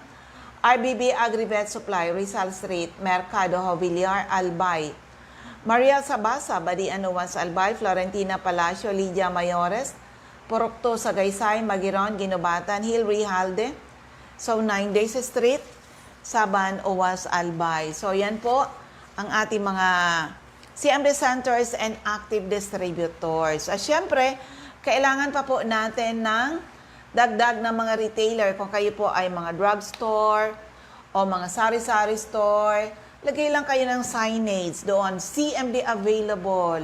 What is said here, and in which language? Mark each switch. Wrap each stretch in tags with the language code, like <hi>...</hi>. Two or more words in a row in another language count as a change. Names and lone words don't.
<tl>RBB Agrivet Supply, Rizal Street, Mercado, Jovillar, Albay. Mariel Sabasa, Badian, UWAS, Albay. Florentina Palacio, Lydia Mayores, Purok 2, Sagaysay, Magiron, Ginobatan. Hill Rijalde, So 9 Days Street, Saban, UWAS, Albay. So yan po ang ating mga</tl> <en>CMD centers and active distributors.</en> <tl>At syempre, kailangan pa po natin ng dagdag ng mga retailer. Kung kayo po ay mga drugstore o mga sari-sari store, lagay lang kayo ng signage doon, CMD available.</tl>